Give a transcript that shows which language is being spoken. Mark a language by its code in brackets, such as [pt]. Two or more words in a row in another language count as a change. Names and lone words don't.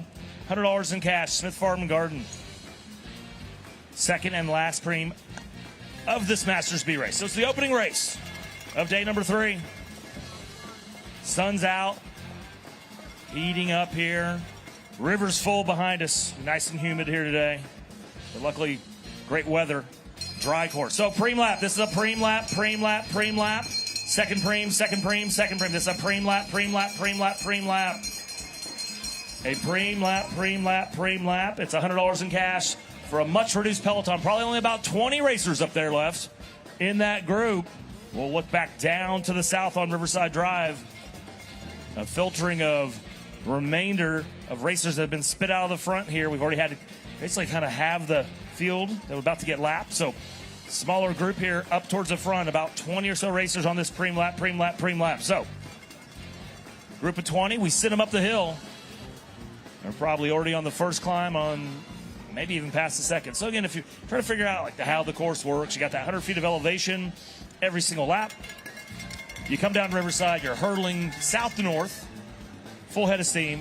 [en] $100 in cash, Smith Farm and Garden. Second and last pream of this Masters B race. So it's the opening race of day number 3. Sun's out, heating up here. River's full behind us. Nice and humid here today. But luckily, great weather. Dry course. So pream lap. This is a pream lap, pream lap, pream lap. Second pream, second pream, second pream. This is a pream lap, pream lap, pream lap, pream lap. A pream lap, pream lap, pream lap. It's $100 in cash for a much-reduced peloton. Probably only about 20 racers up there left in that group. We'll look back down to the south on Riverside Drive. A filtering of remainder of racers that have been spit out of the front here. We've already had to basically kind of have the field that we're about to get lapped. So smaller group here up towards the front. About 20 or so racers on this pream lap, pream lap, pream lap. So group of 20, we send them up the hill. They're probably already on the first climb, on maybe even past the second. So again, if you're trying to figure out how the course works, you got that 100 feet of elevation every single lap. You come down Riverside, you're hurtling south to north, full head of steam.